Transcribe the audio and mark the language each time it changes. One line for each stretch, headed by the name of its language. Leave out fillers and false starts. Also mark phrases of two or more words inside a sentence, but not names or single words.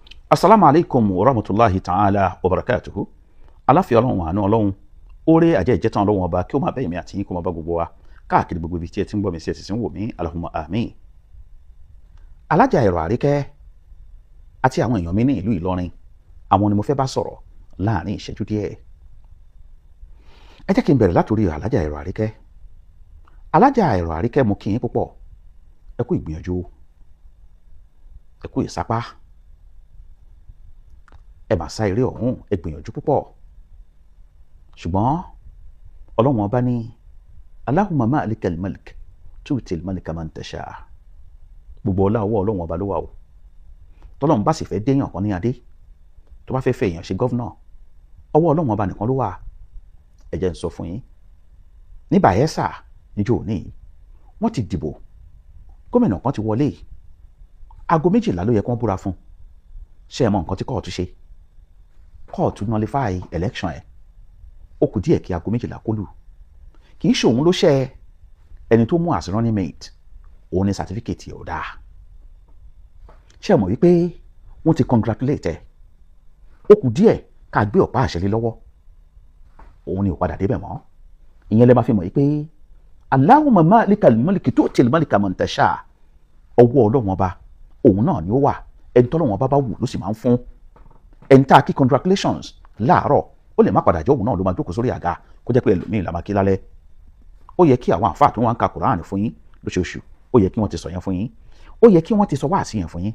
Arabic: السلام عليكم ورحمة الله تعالى وبركاته.
Yoruba: Aláfíà Ọlọ́run, àánú Ọlọ́run, oore àjẹ́ ìjẹ́tàn Ọlọ́run ọba kí ó máa bá èmi àti yín kó máa bá gbogbo wa káàkiri gbogbo ibi tí ẹ ti ń gbọ́ mi sí ẹ sì ń wò mí, Allahumma àmín. Alájà Ẹ̀rọ Àríkẹ́ àti àwọn èèyàn mi ní ìlú Ìlọrin, àwọn ni mo fẹ́ bá sọ̀rọ̀ láàrin ìṣẹ́jú díẹ̀. Ẹ jẹ́ kí n bẹ̀rẹ̀ látòrí Alájà Ẹ̀rọ Àríkẹ́. Alájà Ẹ̀rọ Àríkẹ́, mo kí yín púpọ̀, ẹ kú ìgbìyànjú, ẹ kú ìsapá, ẹ máa sá eré ọ̀hún, ẹ gbìyànjú púpọ̀. Ṣùgbọ́n Ọlọ́run ọba ní
Arabic: اللهم مالك الملك تؤتي الملك من تشاء.
Yoruba: Gbogbo ọlá ọwọ́ Ọlọ́run ọba ló wà o. Tọ́lọ́run bá sì fẹ́ déyàn kan ní adé, tó bá fẹ́ fẹ́ èèyàn ṣe gọ́vnà, ọwọ́ Ọlọ́run ọba nìkan ló wà. Ẹ jẹ́ n sọ fún yín, ní Bayelsa níjọ́ òní wọ́n ti dìbò, gómìnà kan ti wọlé, aago 12 ló yẹ kí wọ́n búra fún. Ṣé ẹ mọ nǹkan tí kóòtù ṣe? Kóòtù
English: nullify election
Yoruba: ẹ̀. Ó kù díẹ̀ kí aago 12 kó lù. Kì í ṣe òun ló ṣe ẹni tó mú
English: as running mate,
Yoruba: òun ni certificate ẹ̀ ò dáa. Ṣé ẹ mọ̀ wípé wọ́n ti congratulate ẹ̀? Ó kù díẹ̀ ká gbé ọ̀pá àṣẹ lé lọ́wọ́, òun ni ò padà débẹ̀ mọ́. Ìyẹn lè máa fi mọ̀ wípé
Arabic: اللهم مالك الملك تؤتي الملك من تشاء.
Yoruba: Ọwọ́ Ọlọ́run ọba òun náà ni ó wà, ẹni tọ́lọ́run ọba bá wù ló sì máa ń fún. Ẹni tá a kí congratulations láàárọ̀, ó lè má padà jẹ́ òun náà ló máa jókòó sórí àga, kó jẹ́ pé ẹlòmíì la máa kí lálẹ́. Ó yẹ kí àwọn àfáà tó wá ń ka Kùránì fún yín lóṣooṣù, ó yẹ kí wọ́n ti sọ yẹn fún yín, ó yẹ kí wọ́n ti sọ wáàsí yẹn fún yín.